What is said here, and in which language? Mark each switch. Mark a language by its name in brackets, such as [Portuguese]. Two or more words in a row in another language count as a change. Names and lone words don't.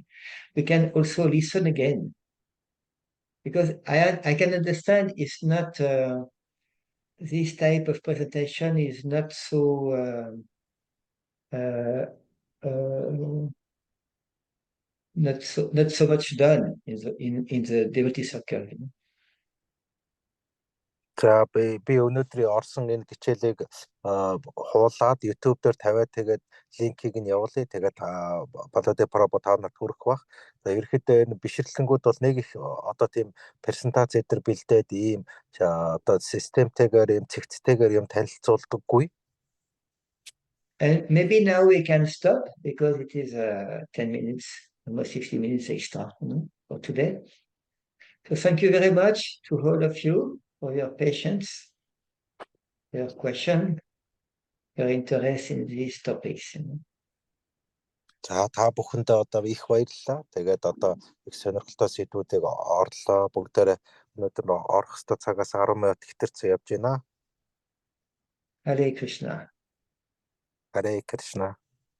[English] You can also listen again, because I can understand it's not this type of presentation is not so not so much done in the devotee circle. [Mongolian] За би өнөөдрийн орсон энэ хичээлийг хуулаад YouTube дээр тавиад тэгээд линкийг нь явуулъя. Тэгээд Баладе Прабhu та нарт хүрэх бах. За ерөөхдөө энэ бишрлэнгүүд бол нэг их одоо тийм презентац эдэр бэлдээд ийм одоо системтэйгээр ийм цэгцтэйгээр юм танилцуулдаггүй. [English] And maybe now we can stop because it is 10 minutes, almost 60 minutes extra, for today. So thank you very much to all of you for your patience, your question, your interest in these topics. [Mongolian] За та бүхэндээ одоо их баярлалаа. Тэгээд одоо их сонирхолтой сэдвүүдийг орлоо. Бүгдээрээ өнөөдөр орох хэвээр цагаас 10 минут хэтэрсэн явж байна. Hare Krishna. Hare Krishna.